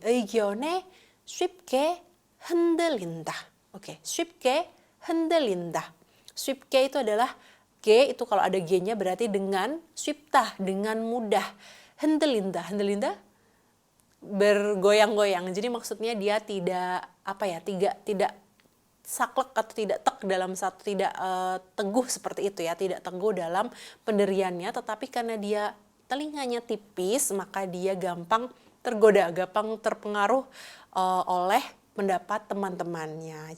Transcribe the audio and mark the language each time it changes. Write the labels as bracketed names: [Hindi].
[Korean] 의견에 쉽게 흔들린다. Oke, 쉽게 흔들린다. 쉽게 [Indonesian] itu adalah G itu kalau ada G-nya berarti dengan 쉽다, dengan mudah. [Korean] 흔들린다, 흔들린다 bergoyang-goyang. [Indonesian] Jadi maksudnya dia tidak tidak saklek atau tidak tek dalam satu, tidak teguh seperti itu ya, tidak teguh dalam pendiriannya, tetapi karena dia telinganya tipis maka dia gampang tergoda, gampang terpengaruh oleh pendapat teman-temannya.